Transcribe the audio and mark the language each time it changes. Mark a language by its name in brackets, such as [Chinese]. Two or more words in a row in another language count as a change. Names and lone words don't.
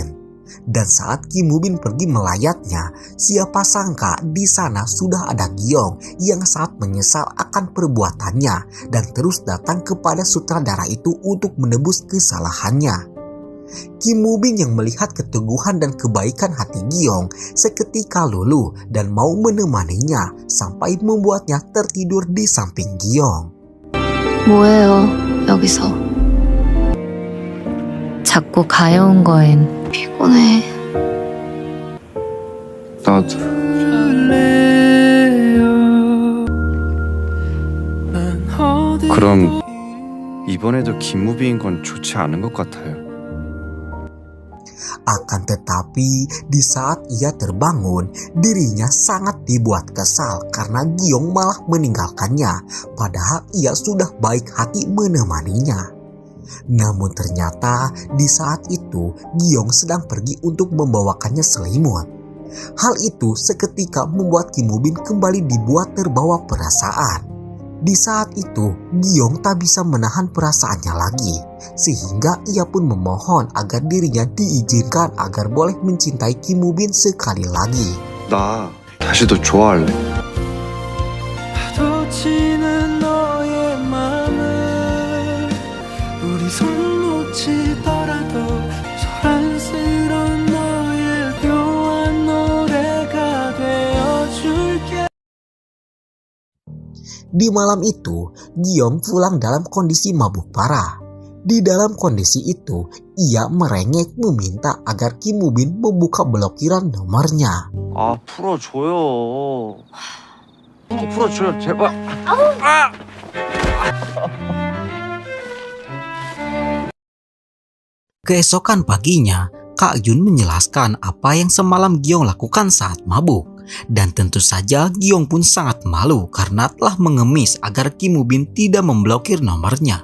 [Indonesian] Dan saat Kim Woo Bin pergi melayatnya, siapa sangka di sana sudah ada Giong yang sangat menyesal akan perbuatannya dan terus datang kepada sutradara itu untuk menebus kesalahannya. Kim Woo Bin yang melihat keteguhan dan kebaikan hati Giong seketika luluh dan mau menemaninya sampai membuatnya tertidur di samping Giong. [Korean] 뭐해요, 여기서. 자꾸 가여운 거엔 피곤해. 나도. 그럼 이번에도 김무비인 건 좋지 않은 것 같아요. [Indonesian] Akan tetapi di saat ia terbangun, dirinya sangat dibuat kesal karena Giong malah meninggalkannya, padahal ia sudah baik hati menemaninya. Namun ternyata di saat itu Giong sedang pergi untuk membawakannya selimut. Hal itu seketika membuat Kim Woo Bin kembali dibuat terbawa perasaan. Di saat itu, Gi-yong tak bisa menahan perasaannya lagi, sehingga ia pun memohon agar dirinya diizinkan agar boleh mencintai Kim Woo Bin sekali lagi. [Korean] 나 다시 더 좋아할래. 파도 치는 너의 맘을 우리 손 놓치더라도 소란스러운 너의 묘한 노래가 되어줄게. [Indonesian] Di malam itu, Gi-yong pulang dalam kondisi mabuk parah. Di dalam kondisi itu, ia merengek meminta agar Kim Woo Bin membuka blokiran nomornya. [Korean] 아, 풀어줘요. 풀어줘요, 제발. [Indonesian] Keesokan paginya, Kak Jun menjelaskan apa yang semalam Gi-yong lakukan saat mabuk. Dan tentu saja Gi-yong pun sangat malu karena telah mengemis agar Kim Woo Bin tidak memblokir nomornya.